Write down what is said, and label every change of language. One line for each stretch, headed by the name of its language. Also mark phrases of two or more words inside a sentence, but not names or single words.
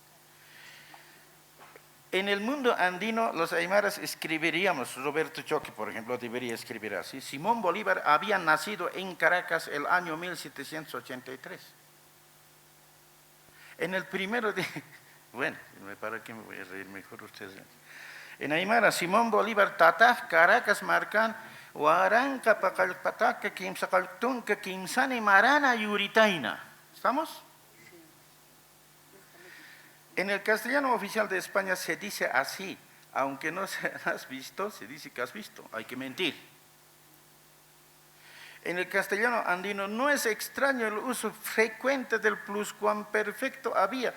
Spanish: En el mundo andino, los aymaras escribiríamos, Roberto Choque, por ejemplo, debería escribir así: Simón Bolívar había nacido en Caracas el año 1783. En el primero de... Bueno, ¿para qué me voy a reír? Mejor ustedes. En aymara,
Aymara: Simón Bolívar tataj Caracas marcan huaranca pacalpataca quimsacaltunca quimsani marana yuritaina.
Spanish: ¿Estamos? En el castellano oficial de España se dice así, aunque no has visto, se dice que has visto, hay que mentir. En el castellano andino no es extraño el uso frecuente del pluscuamperfecto había.